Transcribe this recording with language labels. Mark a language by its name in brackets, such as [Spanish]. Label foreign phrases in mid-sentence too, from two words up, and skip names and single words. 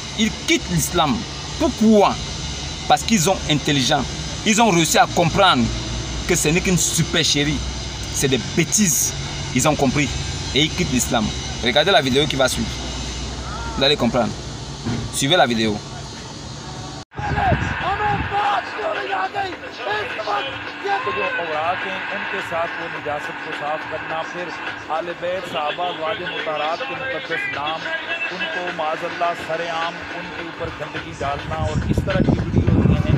[French] Ils quittent l'islam. Pourquoi? Parce qu'ils sont intelligents. Ils ont réussi à comprendre que ce n'est qu'une supercherie. C'est des bêtises. Ils ont compris. Et ils quittent l'islam. Regardez la vidéo qui va suivre. Vous allez comprendre. Suivez la vidéo. [Urdu] جو عورات ہیں ان کے ساتھ وہ نجاست کو صاف کرنا، پھر آلِ بیت صاحبہ واز مطہرات کے مقدس نام، ان کو معاذاللہ سرِعام ان کے اوپر گندگی ڈالنا اور اس طرح کی ویڈیو ہوتی ہیں.